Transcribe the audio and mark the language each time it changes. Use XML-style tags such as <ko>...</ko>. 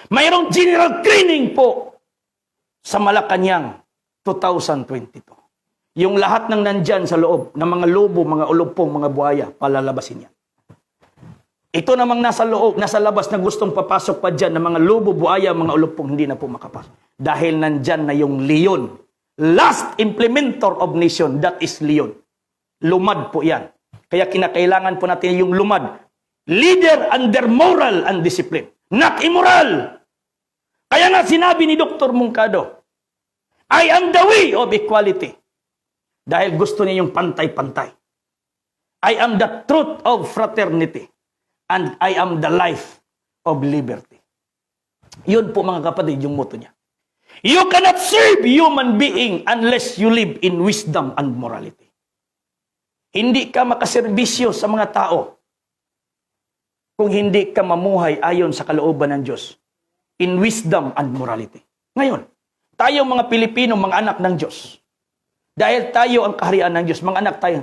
<tl>Mayroong general cleaning po sa Malacanang 2022. Yung lahat ng nandyan sa loob, ng mga lobo, mga ulupong, mga buhaya, palalabasin yan. Ito namang nasa loob, nasa labas na gustong papasok pa dyan ng mga lobo, buhaya, mga ulupong, hindi na po makapasok. Dahil nandyan na yung leon.</tl> <en>Last implementer of nation, that is leon.</en> <tl>Lumad po yan. Kaya kinakailangan po natin yung lumad.</tl> <en>Leader under moral and discipline. Not immoral.</en> <tl>Kaya nga sinabi ni Dr.</tl> <en>Mungkado, I am the way of equality.</en> <tl>Dahil gusto niya yung pantay-pantay.</tl> <en>I am the truth of fraternity. And I am the life of liberty.</en> <tl>Yun po mga kapatid, yung motto niya.</tl> <en>You cannot serve human being unless you live in wisdom and morality.</en> <tl>Hindi ka makaserbisyo sa mga tao kung hindi ka mamuhay ayon sa kalooban ng Diyos</tl> <en>in wisdom and morality.</en> <tl>Ngayon, tayo mga Pilipino, mga anak ng Diyos. Dahil tayo ang kaharian ng Diyos, mga anak tayo.</tl>